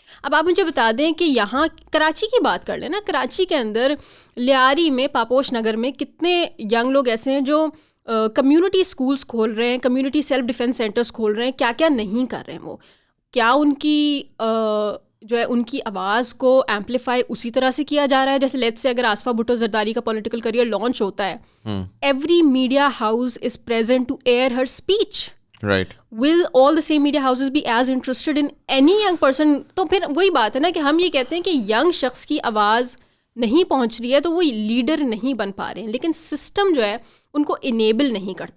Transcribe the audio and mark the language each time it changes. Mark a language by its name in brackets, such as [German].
[Urdu] اب آپ مجھے بتا دیں کہ یہاں کراچی کی بات کر لیں نا, کراچی کے اندر لیاری میں, پاپوش نگر میں کتنے ینگ لوگ ایسے ہیں جو کمیونٹی اسکولس کھول رہے ہیں, کمیونٹی سیلف ڈیفینس سینٹرز کھول رہے ہیں. کیا کیا نہیں کر رہے ہیں وہ. کیا ان کی جو ہے ان کی آواز کو ایمپلیفائی اسی طرح سے کیا جا رہا ہے جیسے لیٹس سے اگر آصفہ بھٹو زرداری کا پولیٹیکل کریئر لانچ ہوتا ہے, [English] Every media house is present to hear her speech. Will all the same media houses be as interested in any young person? [Urdu] تو پھر وہی بات ہے نا کہ ہم یہ کہتے ہیں کہ ینگ شخص کی آواز نہیں پہنچ رہی ہے تو وہ لیڈر نہیں بن پا رہے ہیں, لیکن سسٹم جو ہے ان کو انیبل نہیں کرتا.